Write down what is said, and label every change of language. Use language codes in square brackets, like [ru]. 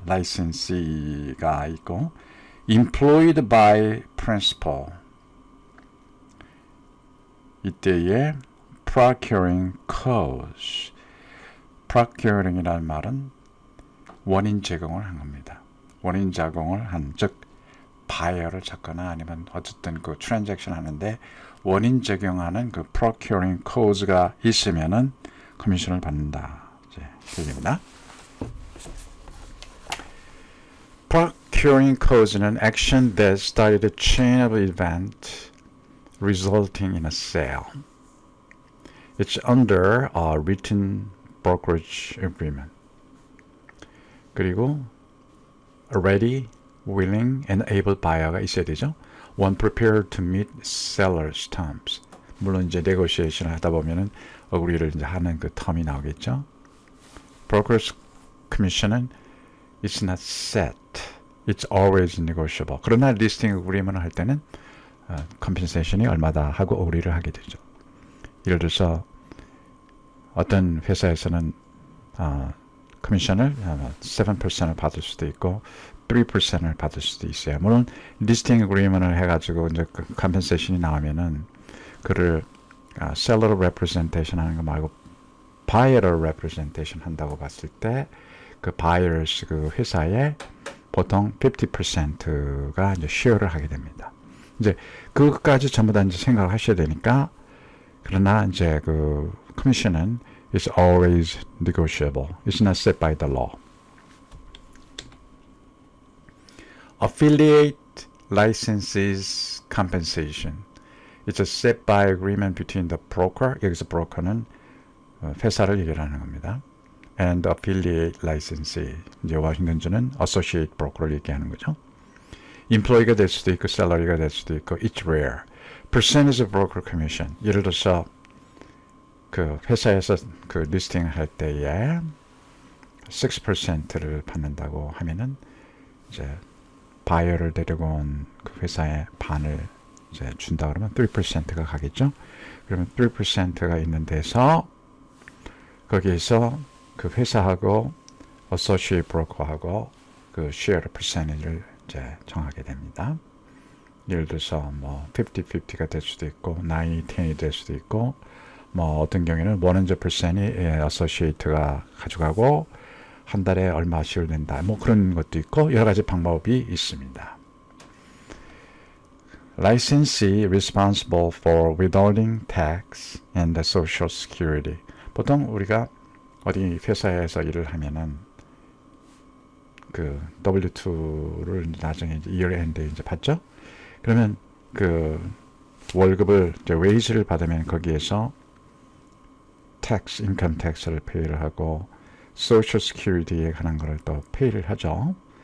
[ko] licensee가 있고 [en] employed by principal [ko] 이때의 procuring cause procuring이라는 말은 원인 제공을 한 겁니다. 원인 제공을 한 즉 바이어를 찾거나 아니면 어쨌든 그 트랜잭션 하는데 원인 제공하는 그 procuring cause가 있으면은 커미션을 받는다. 이제 얘기입니다. [en] Procuring cause는 action that started a chain of events resulting in a sale. It's under a written brokerage agreement. [ko] 그리고 [en] a ready, willing, and able buyer가 [ko] 있어야 되죠. [en] One prepared to meet seller's terms. [ko] 물론 이제 negotiation 하다 보면은 agree를 이제 하는 그 term이 나오겠죠. [en] Broker's commission은 it's not set. It's always negotiable. [ko] 그러나 listing agreement 할 때는 compensation이 얼마다 하고 agree를 하게 되죠. 예를 들어서 어떤 회사에서는 커미션을 7%을 받을 수도 있고 3%을 받을 수도 있어요. 물론 리스팅 어그리먼트를 해가지고 이제 그 컴펜세이션이 나오면은 그를 셀러 레프레젠테이션 하는 거 말고 바이어 레프레젠테이션 한다고 봤을 때 그 바이어스 그 회사에 보통 50%가 이제 쉐어를 하게 됩니다. 이제 그것까지 전부 다 이제 생각을 하셔야 되니까 그러나 이제 그 커미션은 [en] is always negotiable. It's not set by the law. Affiliate licenses compensation. It's a set by agreement between the broker. [ko] 여기서 broker는 회사를 얘기하는 겁니다. [en] And affiliate licensee. [ko] 이제 워싱턴주는 [en] associate broker를 [ko] 얘기하는 거죠. employee가 될 수도 있고 salary가 될 수도 있고 [en] it's rare. Percentage of broker commission. [ko] 예를 들어서 그 회사에서 그 리스팅 할 때에 6%를 받는다고 하면은 이제 바이어를 데리고 온 그 회사에 반을 이제 준다 그러면 3%가 가겠죠. 그러면 3%가 있는 데서 거기에서 그 회사하고 associate broker하고 그 share percentage를 이제 정하게 됩니다. 예를 들어서 뭐 50-50가 될 수도 있고 90-10이 될 수도 있고 뭐 어떤 경우에는 100%이 associate가 가져가고 한 달에 얼마씩을 낸다. 뭐 그런 것도 있고 여러 가지 방법이 있습니다. [en] Licensee responsible for withholding tax and the social security. [ko] 보통 우리가 어디 회사에서 일을 하면은 그 W2를 나중에 이제 year end에 이제 받죠. 그러면 그 월급을 이제 웨이지를 받으면 거기에서 tax, income tax를 페이를 하고 social security에 관한 거를 또 페이를 하죠.